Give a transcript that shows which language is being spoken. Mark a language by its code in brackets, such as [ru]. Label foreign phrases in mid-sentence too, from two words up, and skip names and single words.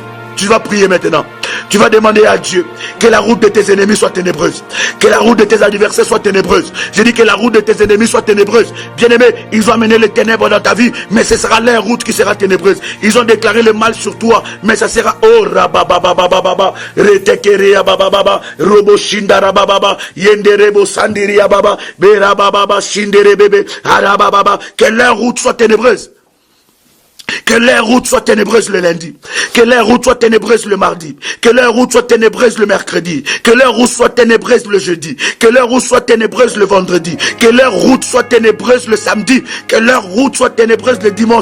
[fr] Tu vas prier maintenant. Tu vas demander à Dieu que la route de tes ennemis soit ténébreuse. Que la route de tes adversaires soit ténébreuse. Je dis que la route de tes ennemis soit ténébreuse. Bien-aimé, ils ont amené les ténèbres dans ta vie, mais ce sera leur route qui sera ténébreuse. Ils ont déclaré le mal sur toi, mais ça sera oh rababababababa, retekeria bababa, robo shindara bababa, yenderebo sandiria baba, berababa shindere bebe, arababa. Que leur route soit ténébreuse. Que leur route soit ténébreuse le lundi. Que leur route soit ténébreuse le mardi. Que leur route soit ténébreuse le mercredi. Que leur route soit ténébreuse le jeudi. Que leur route soit ténébreuse le vendredi. Que leur route soit ténébreuse le samedi. Que leur route soit ténébreuse le dimanche.